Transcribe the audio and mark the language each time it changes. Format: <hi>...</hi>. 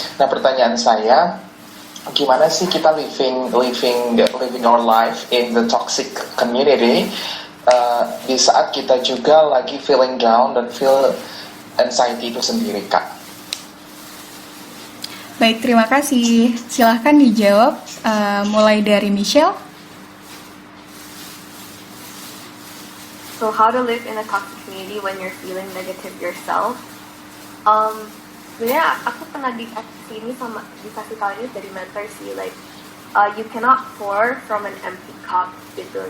<id>Nah, pertanyaan saya, gimana sih kita</id> <en>living our life in the toxic community</en> <id>di saat kita juga lagi</id> <en>feeling down</en> <id>dan</id> <en>feel anxiety</en> <id>itu sendiri, Kak? Baik, terima kasih. Silahkan dijawab mulai dari Michelle.</id> <en>So how to live in a toxic community when you're feeling negative yourself.</en> <id>Sebenarnya aku pernah dikasih ini sama dikasih tahu ini dari mentor sih,</id> <en>like you cannot pour from an empty cup</en> <id>gitu.</id>